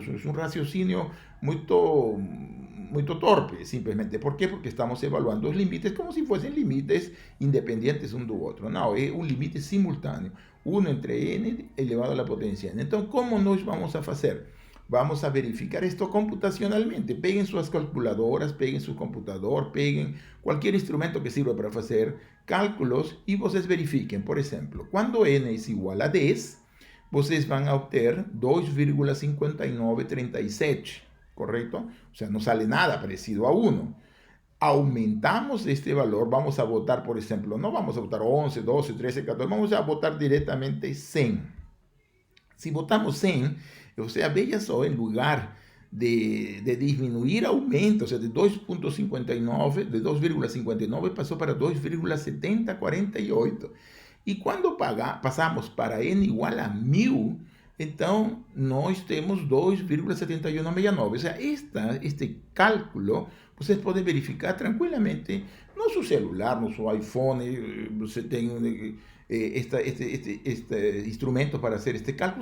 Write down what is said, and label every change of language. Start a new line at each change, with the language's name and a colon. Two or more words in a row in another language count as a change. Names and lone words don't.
Portuguese: Isso é um raciocínio muito torpe, simplesmente.
Spanish: ¿Por quê?
Portuguese: Porque estamos evaluando os limites como se fossem limites independentes um do outro. Não, é um limite simultâneo. 1 entre n elevado à potência n. Então, como nós vamos a fazer?
Spanish: Vamos a verificar esto computacionalmente. Peguen sus calculadoras, peguen su computador, peguen cualquier instrumento que sirva para hacer cálculos y vocês verifiquen. Por ejemplo, cuando n es igual a 10, vocês van a obter 2,5937, ¿correcto? O sea, no sale nada parecido a 1. Aumentamos este valor, vamos a votar, por ejemplo, no vamos a votar 11, 12, 13, 14, vamos a votar directamente 100. Si votamos 100, o sea,
Portuguese: veja só,
Spanish: en lugar de disminuir, aumenta, o sea, de 2,59, de 2,59 pasó para 2,7048. Y cuando pasamos para n igual a 1000,
Portuguese: então nós temos
Spanish: 2,7169. O sea, este cálculo
Portuguese: vocês podem verificar tranquilamente no seu celular, no seu iPhone. Você tem este instrumento para fazer este cálculo.